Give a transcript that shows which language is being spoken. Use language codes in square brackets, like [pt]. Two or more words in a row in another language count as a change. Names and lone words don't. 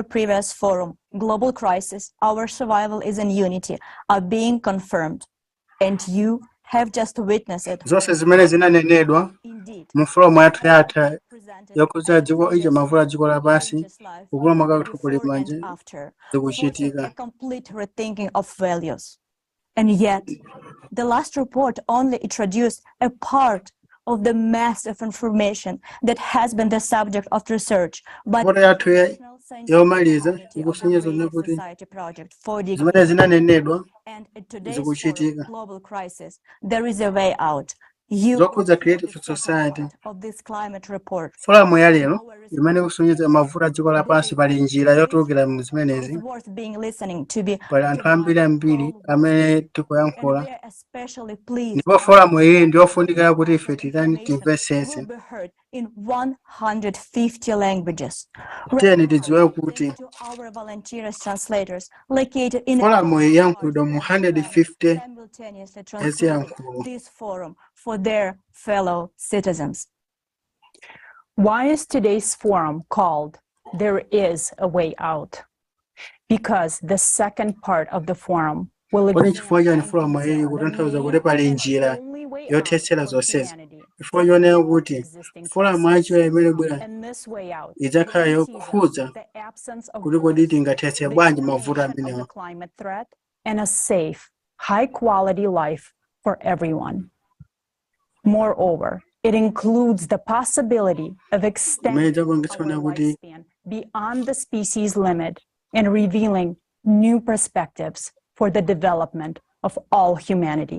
[en] previous forum, Global Crisis, Our Survival is in Unity, are being confirmed, and you have just witnessed it. [ny] Zonse zimene zinanenedwa mu foramu yathu yatha yokuza dziko ije mavula dziko lapansi kupulumuka kwathu kuli manje zikuchitika. [en] A complete rethinking of values. And yet, the last report only introduced a part of the mass of information that has been the subject of research by the National Scientific Society project for the [ny] zimene zinanenedwa [en] and in today's [ny] zikuchitika. [en] global crisis, there is a way out. You [ny] Zokuza Creative Society [en] of this climate report. [ny] foramu ya lero imene kusonyeza mavuto dziko lapansi pali njira yotulukira mu zimenezi. [en] It's worth being listening to be [ny] Pali anthu ambiri amene tikuyankhula [en] we are especially pleased [ny] ndipo foramu iyi ndiyofunikira kuti ife titani [en] will [ny] timvetsetse. [en] be heard in 150 languages. [ny] Tiyeni tidziwe kuti [en] To our volunteers translators located in [ny] foramu iyi yankhulidwa mu 150 [en] simultaneously [ny] yankhulo. [en] translate this forum for their fellow citizens. Why is today's forum called There is a Way Out? Because the second part of the forum will [ny] Kodi chifukwa chani foramu iyi kutanthauza kuti pali njira yothetsera zonsezi. Chifukwa chonena kuti foramu yachiwiri imene bwera [en] and this way out [ny] idzakhala yokhudza [en] the absence of [ny] kuti kodi tingathetse bwanji mavuto [en] of the [ny] amenewa. [en] climate threat and a safe, high-quality life for everyone. Moreover, it includes the possibility of extending [ny] Imene idzapangitsa [en] our [ny] kuti [en] lifespan beyond the species limit and revealing new perspectives for the development of all humanity.